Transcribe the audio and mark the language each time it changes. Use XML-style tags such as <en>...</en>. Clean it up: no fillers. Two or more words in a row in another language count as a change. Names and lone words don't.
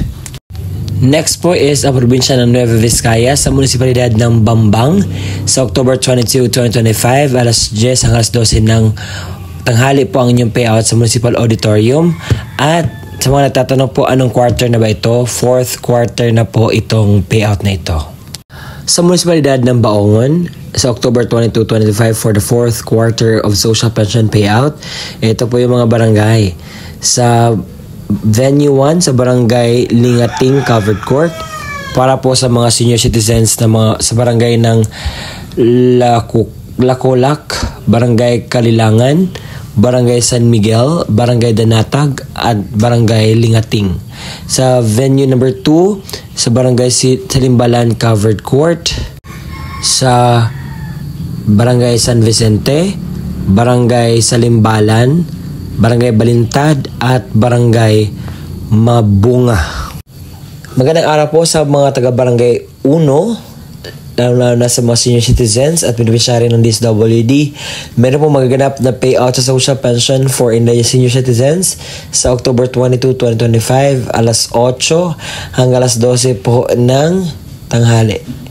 <tl>Next po is ang probinsya ng Nueva Vizcaya sa munisipalidad ng Bambang sa October 22, 2025 alas 10 hanggang alas 12 ng tanghali po ang inyong payout sa Municipal Auditorium. At sa mga nagtatanong po anong quarter na ba ito,</tl> <en>fourth quarter</en> <tl>na po itong payout na ito. Sa munisipalidad ng Baongon sa October 22, 2025</tl> <en>for the fourth quarter of social pension payout,</en> <tl>ito po yung mga barangay. Sa Venue 1 sa Barangay Lingating Covered Court para po sa mga</tl> <en>senior citizens</en> <tl>na mga sa barangay ng Lacolak, Barangay Kalilangan, Barangay San Miguel, Barangay Danatag at Barangay Lingating. Sa venue number 2 sa Barangay Salimbalan Covered Court, sa Barangay San Vicente, Barangay Salimbalan, Barangay Balintad at Barangay Mabunga. Magandang araw po sa mga taga-Barangay 1, lalo na sa mga</tl> <en>senior citizens</en> <tl>at beneficiary ng DSWD. Meron po magaganap na payout sa</tl> <en>social pension for indigent senior citizens</en> <tl>sa October 22, 2025 alas 8 hanggang alas 12 po ng tanghali.</tl>